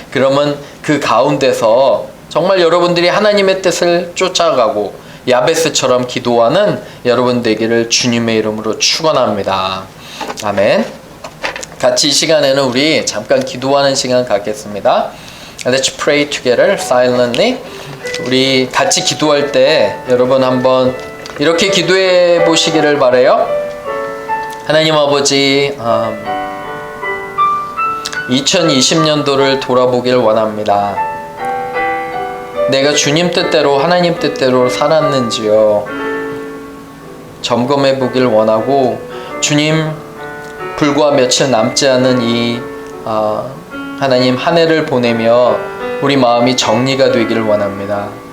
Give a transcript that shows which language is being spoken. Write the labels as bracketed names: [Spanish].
[Korean] 그러면 그 가운데서 정말 여러분들이 하나님의 뜻을 쫓아가고 야베스처럼 기도하는 여러분 되기를 주님의 이름으로 축원합니다. 아멘. 같이 이 시간에는 우리 잠깐 기도하는 시간 갖겠습니다. [English] Let's pray together silently. [Korean] 우리 같이 기도할 때 여러분 한번 이렇게 기도해 보시기를 바라요. 하나님 아버지, 2020년도를 돌아보길 원합니다. 내가 주님 뜻대로 하나님 뜻대로 살았는지요 점검해 보길 원하고, 주님 불과 며칠 남지 않은 이 하나님 한 해를 보내며 우리 마음이 정리가 되기를 원합니다.